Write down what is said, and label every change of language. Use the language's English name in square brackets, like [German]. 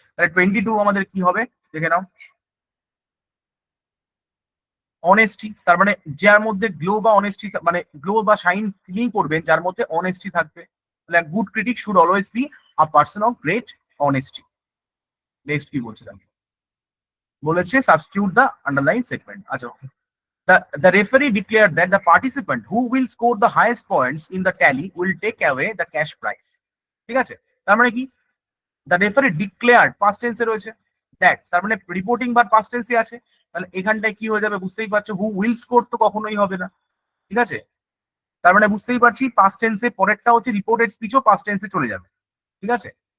[Bangla] তাহলে 22 আমাদের কি হবে দেখে নাও, অনেস্টি। তার মানে যার মধ্যে গ্লো বা অনেস্টি, মানে গ্লো বা শাইন তিনি করবেন যার মধ্যে অনেস্টি থাকবে। [English] তাহলে good critic should always be a person of great honesty. Next [Bangla] কি বলছিলাম, বলেছে [English] Substitute the underline segment. [Bangla] আচ্ছা, [English] the referee declared that the participant who will score the highest points in the tally will take away the cash prize, [Bangla] ঠিক আছে। তার মানে কি, [English] the referee declared [Bangla] past টেন্সে রয়েছে, দ্যাট তার মানে রিপোর্টিং বা পাস্ট টেন্সে আছে। তাহলে এখানটায় কি হয়ে যাবে বুঝতেই পারছো, [English] who will score [Bangla] তো কখনোই হবে না, ঠিক আছে। তার মানে বুঝতেই পারছি পাস্ট টেন্সে পরেরটা হচ্ছে রিপোর্টেড স্পিচও পাস্ট টেন্সে চলে যাবে, ঠিক আছে।